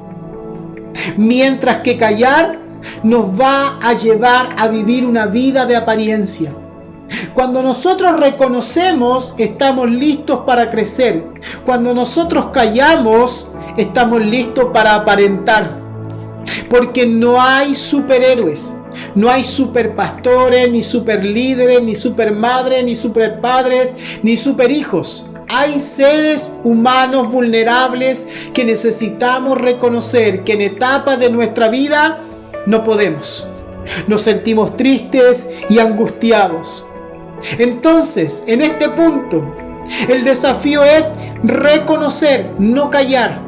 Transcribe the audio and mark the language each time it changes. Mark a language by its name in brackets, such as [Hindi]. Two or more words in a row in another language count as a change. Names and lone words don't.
[Spanish] Mientras que callar nos va a llevar a vivir una vida de apariencia. Cuando nosotros reconocemos, estamos listos para crecer. Cuando nosotros callamos, estamos listos para aparentar. Porque no hay superhéroes. No hay superpastores, ni superlíderes, ni supermadres, ni superpadres, ni superhijos. Hay seres humanos vulnerables que necesitamos reconocer que en etapas de nuestra vida no podemos. Nos sentimos tristes y angustiados. Entonces, en este punto, el desafío es reconocer, no callar.